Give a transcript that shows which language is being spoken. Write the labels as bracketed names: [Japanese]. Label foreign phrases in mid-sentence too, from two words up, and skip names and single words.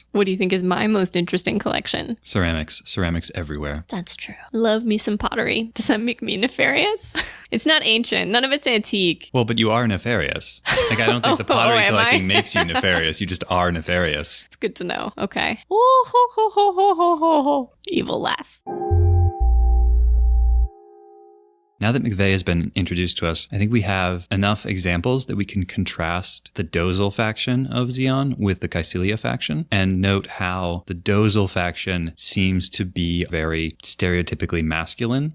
[English] What do you think is my most interesting collection? Ceramics. Ceramics everywhere. That's true. Love me some pottery. Does that make me nefarious? It's not ancient. None of it's antique. Well, but you are nefarious. Like, I don't think the pottery collecting makes you nefarious. You just are nefarious. It's good to know. Okay. Oh, ho, ho, ho, ho, ho, ho, ho. Evil laugh. Now that McVeigh has been introduced to us, I think we have enough examples that we can contrast the Dozel faction of Zeon with the Caecilia faction and note how the Dozel faction seems to be very stereotypically masculine.